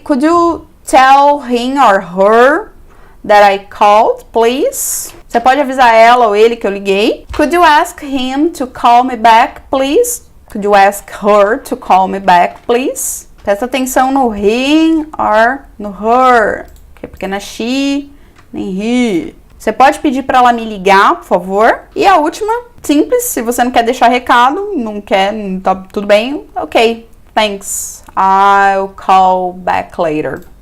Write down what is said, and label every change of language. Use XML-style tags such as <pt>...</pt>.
<en>Could you tell him or her that I called, please?</en> <pt>Você pode avisar ela ou ele que eu liguei.</pt> <en>Could you ask him to call me back, please? Could you ask her to call me back, please?</en> <pt>Presta atenção no him or no her, porque não é she nem he. Você pode pedir para ela me ligar, por favor. E a última, simples, se você não quer deixar recado, não quer, tá tudo bem,</pt> <en>ok, thanks, I'll call back later.</en>